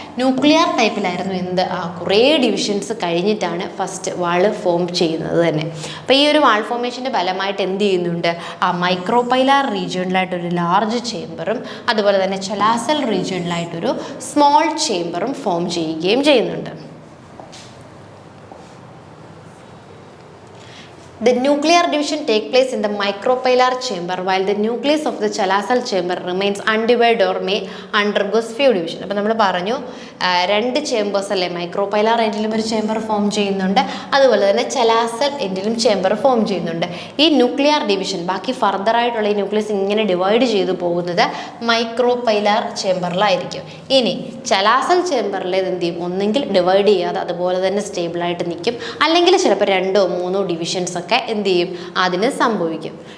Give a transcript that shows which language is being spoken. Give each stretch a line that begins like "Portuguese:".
Malayalam: Nuclear ടൈപ്പിലായിരുന്നു എന്ത് കുറേ divisions കഴിഞ്ഞിട്ടാണ് ഫസ്റ്റ് വാൾ ഫോം ചെയ്യുന്നത് തന്നെ. അപ്പോൾ ഈ ഒരു വാൾ ഫോർമേഷൻ്റെ ഫലമായിട്ട് എന്ത് ചെയ്യുന്നുണ്ട്? മൈക്രോപൈലാർ റീജിയണിലായിട്ടൊരു ലാർജ് ചേമ്പറും അതുപോലെ തന്നെ ചെലാസൽ റീജിയണിലായിട്ടൊരു സ്മോൾ ചേമ്പറും ഫോം ചെയ്യുകയും ചെയ്യുന്നുണ്ട്.
English: The nuclear division take place in the micropylar chamber while the nucleus of the chelasal chamber remains undivided or may undergoes few division.
Malayalam: അപ്പോൾ നമ്മൾ പറഞ്ഞു രണ്ട് ചേമ്പേഴ്സ് അല്ലേ, മൈക്രോപൈലാർ എൻഡിലും ഒരു ചേമ്പർ ഫോം ചെയ്യുന്നുണ്ട്, അതുപോലെ തന്നെ ചെലാസൽ എൻഡിലും ചേമ്പർ ഫോം ചെയ്യുന്നുണ്ട്. ഈ ന്യൂക്ലിയർ ഡിവിഷൻ ബാക്കി ഫർദർ ആയിട്ടുള്ള ഈ ന്യൂക്ലിയസ് ഇങ്ങനെ ഡിവൈഡ് ചെയ്തു പോകുന്നത് മൈക്രോപൈലാർ ചേമ്പറിലായിരിക്കും. ഇനി ചെലാസൽ ചേമ്പറിൽ എന്ത് ചെയ്യും? ഒന്നെങ്കിൽ ഡിവൈഡ് ചെയ്യാതെ അതുപോലെ തന്നെ സ്റ്റേബിളായിട്ട് നിൽക്കും, അല്ലെങ്കിൽ ചിലപ്പോൾ 2 or 3 ഡിവിഷൻസ് ഒക്കെ എന്ത് ചെയ്യും? അതിന് സംഭവിക്കും.